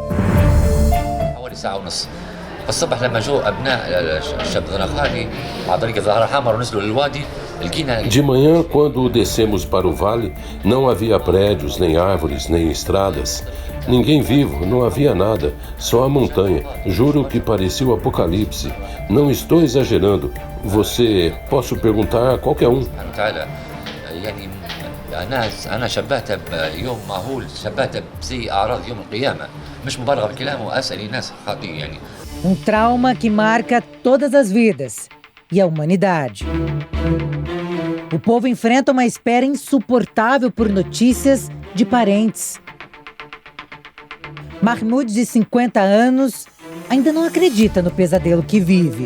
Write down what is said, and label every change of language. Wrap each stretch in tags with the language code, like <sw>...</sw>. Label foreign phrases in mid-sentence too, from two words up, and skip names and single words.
<pt>De manhã, quando descemos para o vale, não havia prédios, nem árvores, nem estradas. Ninguém vivo, não havia nada, só a montanha. Juro que parecia o apocalipse. Não estou exagerando. Você, posso perguntar a qualquer um.</pt> <ar>أنا شبهتها بيوم مهول شبهتها بزي أعراض يوم القيامة مش مبالغة بالكلام وأسأل ناس خاطئ يعني.</ar> <pt>Trauma que marca todas as vidas e a humanidade. O povo enfrenta uma espera insuportável por notícias de parentes. Mahmoud, de 50 anos, ainda não acredita no pesadelo que vive.</pt>